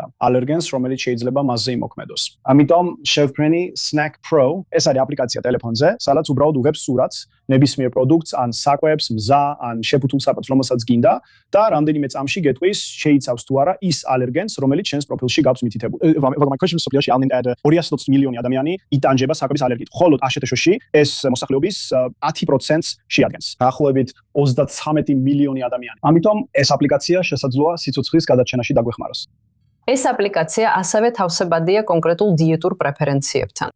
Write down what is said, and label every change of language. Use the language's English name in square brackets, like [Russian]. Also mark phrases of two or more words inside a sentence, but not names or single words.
[Georgian] ალერგენს, რომელიც შეიძლება მასზე იმოქმედოს. ამიტომ შევქმნი Snack Pro, ეს არის აპლიკაცია ტელეფონზე, სადაც უბრალოდ უღებს სურათს ნებისმიერ პროდუქტს, ან საკვებს, მზა, ან შეფუთულ საპატს, რომელსაც გინდა და რამდენიმე წამში გეტყვის შეიცავს თუ არა ის ალერგენს, რომელიც ჩვენს პროფილში გაქვს მითითებული. [English] My question is [Georgian] სოფლიოში 220 მილიონი ადამიანი იტანჯება საკვების ალერგიით. ხოლო აშშ-ში ეს მოსახლეობის 10%-ს შეადგენს. დაახლოებით 33 მილიონი ადამიანი. ამიტომ ეს აპლიკაცია შესაძლოა სიცოცხლის გადაჩენაში დაგვეხმაროს. ეს აპლიკაცია ასევე თავსებადია კონკრეტულ დიეტურ პრეფერენციებთან.